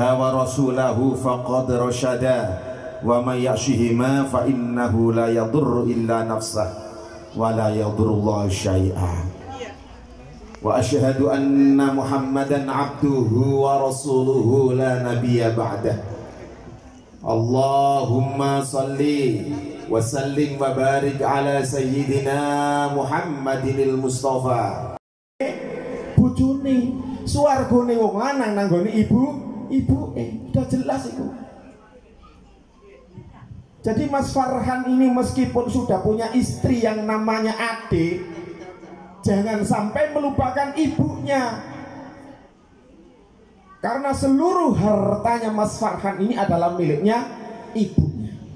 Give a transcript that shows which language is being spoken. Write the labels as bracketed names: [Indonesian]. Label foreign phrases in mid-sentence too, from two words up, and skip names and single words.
[Arabic] ورسوله فقد رشد ومن يعصهما فإنه لا يضر إلا نفسه ولا يضر الله شيئا وأشهد أن محمدا عبده ورسوله لا نبي بعده اللهم صل وسلم وبارك على سيدنا محمد المصطفى. [Javanese] Bojone swargane wong lanang nanggone ibuke [Indonesian] udah jelas itu. Jadi Mas Farhan ini meskipun sudah punya istri yang namanya Ade, jangan sampai melupakan ibunya. Karena seluruh hartanya Mas Farhan ini adalah miliknya ibunya.